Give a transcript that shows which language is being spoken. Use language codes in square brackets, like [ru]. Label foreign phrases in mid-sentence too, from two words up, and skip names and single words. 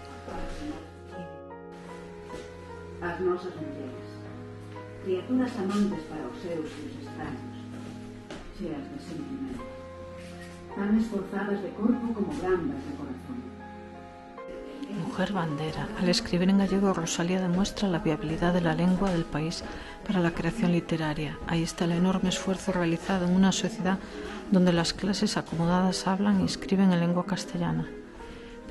[gl] As nosas mulleres, criaturas amantes para os seus e os extraños, cheas de sentimento, tan esforzadas de corpo como brandas de corazón. [es] Mujer bandera. Al escribir en gallego, Rosalía demuestra la viabilidad de la lengua del país para la creación literaria. Ahí está el enorme esfuerzo realizado en una sociedad donde las clases acomodadas hablan y escriben en lengua castellana.